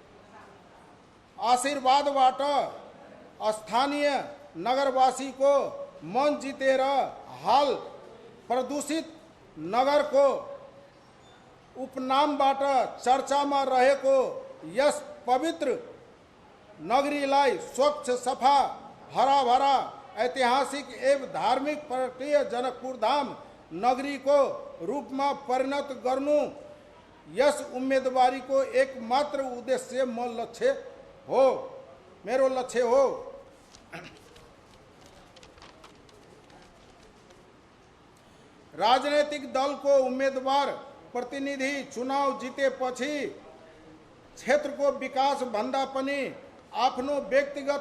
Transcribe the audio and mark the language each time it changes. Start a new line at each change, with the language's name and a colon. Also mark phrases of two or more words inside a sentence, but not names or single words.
Nepali: आशीर्वादबाट स्थानीय नगरवासी को मन जितेर हाल प्रदूषित नगर को उपनामबाट चर्चामा रहेको यस पवित्र नगरीलाई स्वच्छ, सफा, हराभरा, ऐतिहासिक एवं धार्मिक पर्यटकीय जनकपुर धाम नगरी
Hindi: को रूप में
Nepali: परिणत गर्नु यस उम्मेदवारी को एकमात्र उद्देश्य मेरो लक्ष्य हो। राजनीतिक दल को उम्मेदवार प्रतिनिधि चुनाव जीतेपछि क्षेत्रको विकास भन्दा पनि आफ्नो व्यक्तिगत